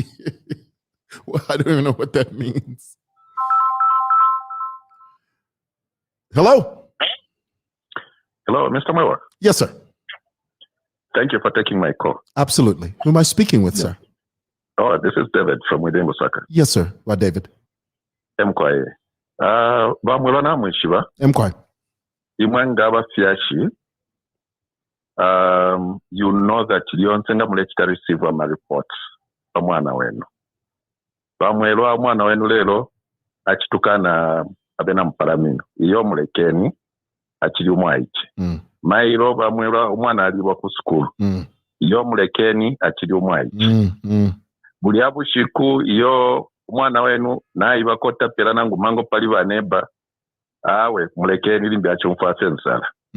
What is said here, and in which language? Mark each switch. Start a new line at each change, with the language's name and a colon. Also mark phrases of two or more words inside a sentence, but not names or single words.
English: Well, I don't even know what that means. Hello? Hello, Mr. Mwewa. Yes, sir. Thank you for taking my call. Absolutely. Who am I speaking with, sir? Oh, this is David from within Lusaka. Yes, sir. What, David?
Bemba: Mkwaye. Bamwelana mwishiba. Mkwaye. Imwanga fiashi.
English: You know that
Bemba: lyonsenga mulekita
English: receive my reports
Bemba: omwana wenu. Bamwelwa mwana wenu lero achitukana abena mpalamino. Iyo mulekeni achili umwaichi. Mairo bamwelwa omwana aliwa ku school. Iyo mulekeni achili umwaichi. Buli abushiku iyo omwana wenu naiba kota pera nangu mango pali baneba awe mulekeni limbi achumfase nsala.